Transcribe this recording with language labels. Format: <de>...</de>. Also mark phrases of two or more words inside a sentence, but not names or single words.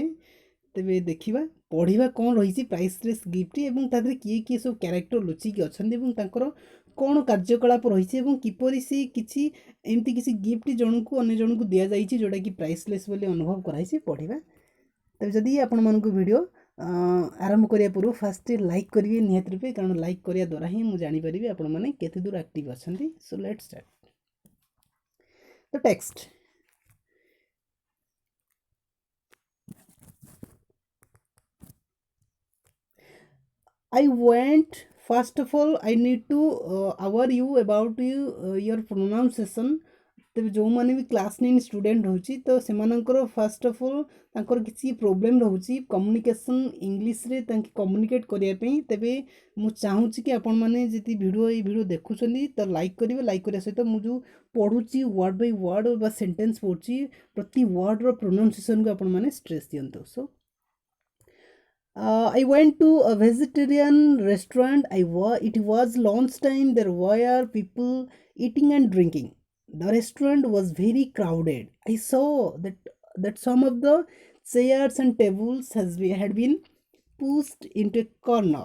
<or>ତେବେ ଦେଖିବା ପଢ଼ିବା କ'ଣ ରହିଛି ପ୍ରାଇସଲେସ୍ ଗିଫ୍ଟ ଏବଂ ତା ଦେହରେ କିଏ କିଏ ସବୁ କ୍ୟାରେକ୍ଟର ଲୁଚିକି ଅଛନ୍ତି ଏବଂ ତାଙ୍କର କ'ଣ କାର୍ଯ୍ୟକଳାପ ରହିଛି ଏବଂ କିପରି ସେ କିଛି ଏମିତି କିଛି ଗିଫ୍ଟ ଜଣକୁ ଅନ୍ୟ ଜଣକୁ ଦିଆଯାଇଛି ଯେଉଁଟାକି ପ୍ରାଇସଲେସ୍ ବୋଲି ଅନୁଭବ କରାଯାଇଛି, ପଢ଼ିବା। ତେବେ ଯଦି ଆପଣମାନଙ୍କୁ ଭିଡ଼ିଓ ଆରମ୍ଭ କରିବା ପୂର୍ବରୁ</or> <en>first like</en> <or>କରିବେ ନିହାତି ରୂପେ, କାରଣ ଲାଇକ୍ କରିବା ଦ୍ୱାରା ହିଁ ମୁଁ ଜାଣିପାରିବି ଆପଣମାନେ କେତେ ଦୂର ଆକ୍ଟିଭ୍ ଅଛନ୍ତି।</or> <en>So let's start the text. I went, first of all I need to aware you about your pronunciation।</en> <or>ତେବେ ଯେଉଁମାନେ ବି</or> <en>class 9 student</en> <or>ରହୁଛି ତ ସେମାନଙ୍କର</or> <en>first of all</en> <or>ତାଙ୍କର କିଛି ପ୍ରୋବ୍ଲେମ୍ ରହୁଛି କମ୍ୟୁନିକେସନ୍ ଇଂଲିଶରେ ତାଙ୍କେ କମ୍ୟୁନିକେଟ୍ କରିବା ପାଇଁ। ତେବେ ମୁଁ ଚାହୁଁଛି କି ଆପଣମାନେ ଯଦି ଏଇ ଭିଡ଼ିଓ ଦେଖୁଛନ୍ତି ତ ଲାଇକ୍ କରିବେ। ଲାଇକ୍ କରିବା ସହିତ ମୁଁ ଯେଉଁ ପଢ଼ୁଛି</or> <en>word by word</en> <or>ବା ସେଣ୍ଟେନ୍ସ ପଢ଼ୁଛି ପ୍ରତି ୱାର୍ଡ଼ର ପ୍ରୋନାଉନ୍ସିଏସନ୍କୁ ଆପଣମାନେ ଷ୍ଟ୍ରେସ୍ ଦିଅନ୍ତୁ।</or> <en>ସୋ I went to a vegetarian restaurant. It was lunchtime. There were people eating and drinking. The restaurant was very crowded. I saw that some of the chairs and tables had been pushed into a corner.</en>